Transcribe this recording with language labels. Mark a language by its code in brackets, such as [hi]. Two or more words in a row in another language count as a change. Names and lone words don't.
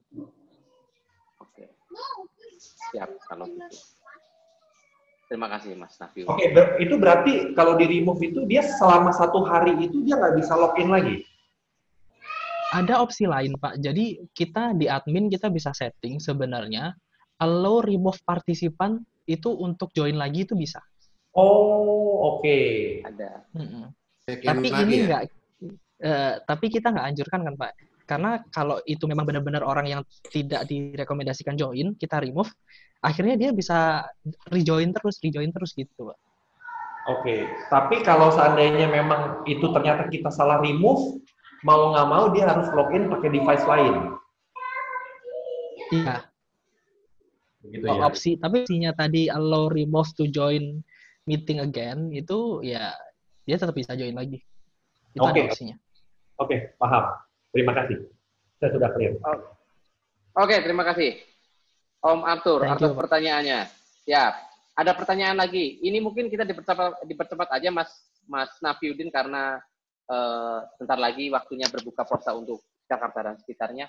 [id] Oke. Siap kalau gitu. Terima kasih Mas Nafi. Oke, itu berarti kalau di remove itu dia selama 1 hari itu dia nggak bisa login lagi? Ada opsi lain, Pak. Jadi kita di admin kita bisa setting sebenarnya [en] allow remove [id] partisipan itu untuk join lagi itu bisa. Oh, oke. Ada. Tapi ini enggak tapi kita nggak anjurkan kan, Pak. Karena kalau itu memang benar-benar orang yang tidak direkomendasikan join, kita remove, akhirnya dia bisa rejoin terus gitu, Pak. Oke. Tapi kalau seandainya memang itu ternyata kita salah remove, mau nggak mau dia harus login pakai device lain. Iya. Begitu ya. Tapi opsinya tadi [en] allow remote to join meeting again [id] itu ya dia tetap bisa join lagi. Itu ada opsinya. Oke, paham. Terima kasih. Saya sudah clear. Oke, terima kasih Om Arthur atas pertanyaannya. Siap. Ada pertanyaan lagi. Ini mungkin kita dipercepat aja Mas Nafiuddin karena sebentar lagi waktunya berbuka puasa untuk Jakarta dan sekitarnya.